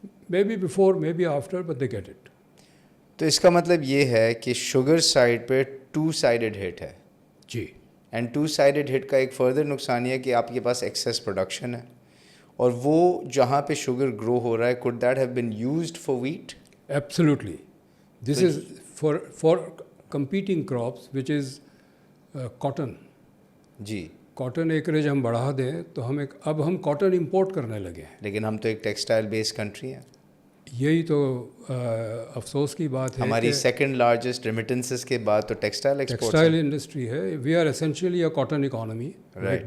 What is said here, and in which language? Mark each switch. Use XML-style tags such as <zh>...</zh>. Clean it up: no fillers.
<en>Maybe before, maybe after, but they get it.</en> <hi>तो इसका मतलब ये है कि शुगर साइड पे 2 साइडेड हिट है जी. एंड 2 साइडेड हिट का एक फर्दर नुकसान ये है कि आपके पास एक्सेस प्रोडक्शन है, और वो जहाँ पे शुगर ग्रो हो रहा है,</hi> <en>Could that have been used for wheat? Absolutely. This is for competing crops which is cotton.</en> <hi>Ji. Cotton acreage हम बढ़ा दें तो अब हम कॉटन इंपोर्ट करने लगे हैं. लेकिन हम तो एक टेक्सटाइल बेस्ड कंट्री हैं. यही तो अफसोस की बात है. हमारी सेकंड लार्जेस्ट रेमिटेंसेस के बाद तो टेक्सटाइल इंडस्ट्री है.</hi> <en>We are essentially a cotton economy. Right.</en>